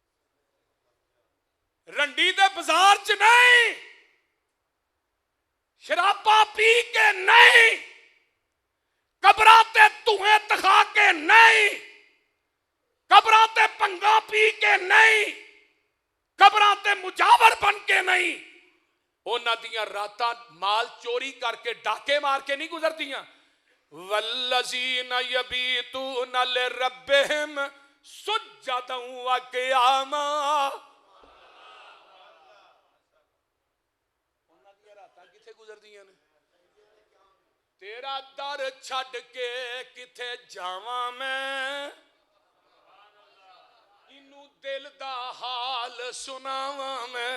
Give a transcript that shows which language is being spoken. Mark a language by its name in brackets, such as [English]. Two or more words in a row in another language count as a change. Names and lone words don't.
[Punjabi] رنڈی دے بازار چ نہیں، شرابا پی کے نہیں، قبراں تے دھوئیں تخا کے نہیں، قبراں تے بھنگا پی کے نہیں، قبراں تے مجاور بن کے نہیں. انہاں دیاں راتاں مال چوری کرکے ڈاکے مار کے نہیں گزردیاں. [Arabic] والذين يبيتون لربهم سجدا و قياما. [Punjabi] انہاں دیاں راتاں کتھے گزردیاں نے? تیرا در چھڈ کے کتھے جاواں میں، اینوں دل دا حال سناواں میں.